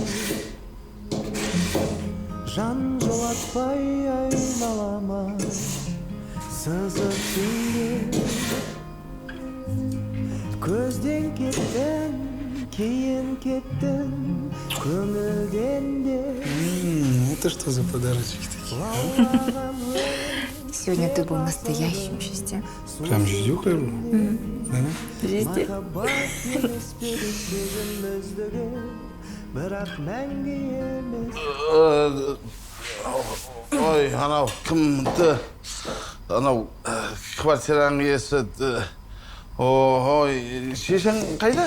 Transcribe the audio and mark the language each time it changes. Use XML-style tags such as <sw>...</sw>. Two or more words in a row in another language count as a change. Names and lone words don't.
<kk>Жан жолатпай айналама, сызып сенде. Көзден кеттің, кейін кеттің, көңілден де.</kk> <ru>Это что за подарочки такие? Сегодня ты был настоящим Жизе. Прям Жизюха был? Да? Жизе.</ru> <kk>Ой, анау кімді? Анау квартираның иесі. Ой, шешең қайда?</kk>